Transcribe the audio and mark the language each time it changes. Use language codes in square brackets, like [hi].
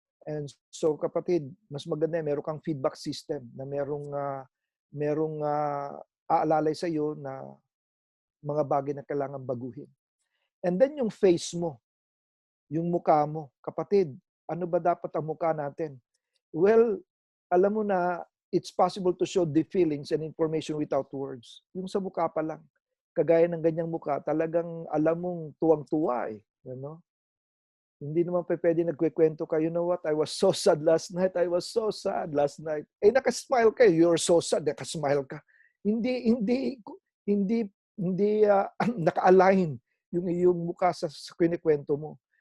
[tl] And so, kapatid, mas maganda meron kang feedback system na merong aalalay sa iyo na mga bagay na kailangan baguhin. And then yung face mo, yung mukha mo. Kapatid, ano ba dapat ang mukha natin? [en] Well, alam mo na it's possible to show the feelings and information without words. [tl] Yung sa mukha pa lang. Kagaya ng ganyang mukha, talagang alam mong tuwang-tuwa . Hindi naman pwede nagkwekwento ka, [en] you know what, I was so sad last night. I was so sad last night. [tl] Nakasmile ka. [en] You're so sad. Nakasmile ka. [tl] Hindi naka-align yung iyong mukha sa kinikwento mo.